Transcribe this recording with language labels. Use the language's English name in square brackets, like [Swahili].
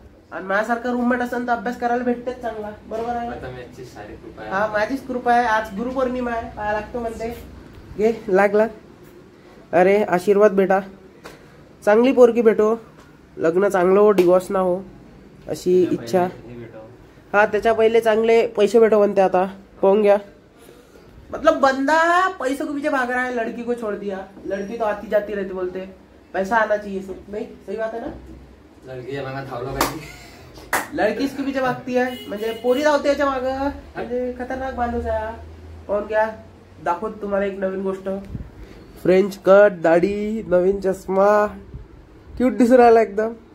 [Marathi] आणि माझ्यासारखा रूममेट असेल तर अभ्यास करायला भेटतेच चांगला. बरोबर आहे. हा माझीच कृपा आहे. आज गुरुपौर्णिमा आहे, पाया लागतो म्हणते. घे लागला. अरे आशीर्वाद बेटा, चांगली पोरगी भेटो, लग्न चांगलं हो, डिवोर्स ना हो अशी इच्छा. हा त्याच्या पहिले चांगले पैसे भेटो म्हणते. आता पाहून घ्या. [Hindi] मतलब बंदा पैसे को पीछे भाग रहा है, लड़की को छोड़ दिया. लड़की तो आती जाती रहती, बोलते पैसा आना चाहिए सिर्फ. नहीं सही बात है ना. लड़की इसके पीछे भागती है [Marathi] म्हणजे पोरी धावते याच्या माग. म्हणजे खतरनाक माणूस आहे. पाहून घ्या. दाखवत तुम्हाला एक नवीन गोष्ट. फ्रेंच कट, दाढी, नवीन चष्मा, क्यूट दिसून राहिला एकदम.